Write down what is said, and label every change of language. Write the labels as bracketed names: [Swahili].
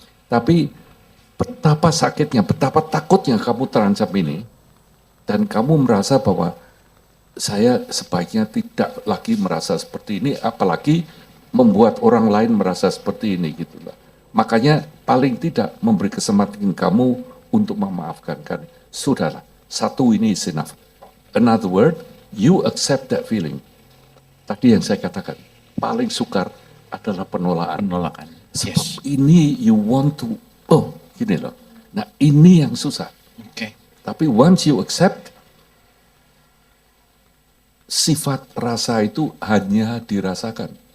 [Indonesian] Tapi betapa sakitnya, betapa takutnya kamu terancam ini, dan kamu merasa bahwa saya sebaiknya tidak lagi merasa seperti ini, apalagi membuat orang lain merasa seperti ini gitulah. Makanya paling tidak memberi kesempatan kamu untuk memaafkan kan. Sudahlah, satu ini [English] is enough. Another word, you accept that feeling. [Indonesian] Tadi yang saya katakan, paling sukar adalah penolakan. Sebab ini [English] you want to, [Indonesian] gini loh. Nah ini yang susah. Oke. Tapi [English] once you accept, [Indonesian] sifat rasa itu hanya dirasakan.